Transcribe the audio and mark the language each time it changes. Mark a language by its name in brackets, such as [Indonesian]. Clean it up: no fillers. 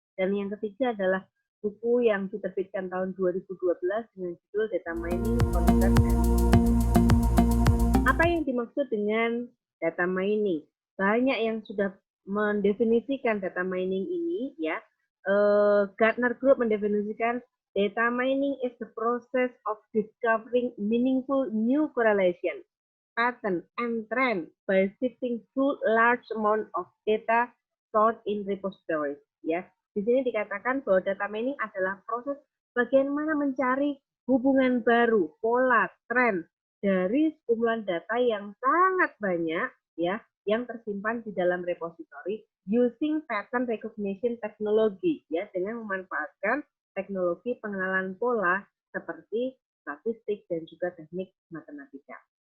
[Indonesian] Dan yang ketiga adalah buku yang diterbitkan tahun 2012 dengan judul Data Mining Concept and Apa yang dimaksud dengan data mining? Banyak yang sudah mendefinisikan data mining ini ya. [English] Gartner Group [Indonesian] mendefinisikan [English] data mining is the process of discovering meaningful new correlation, pattern, and trend by sifting through large amount of data stored in repositories. [Indonesian] Ya, di sini dikatakan bahwa data mining adalah proses bagaimana mencari hubungan baru, pola, tren dari kumpulan data yang sangat banyak, ya, yang tersimpan di dalam repository [English] using pattern recognition technology, [Indonesian] ya, dengan memanfaatkan teknologi pengenalan pola seperti statistik dan juga teknik matematika.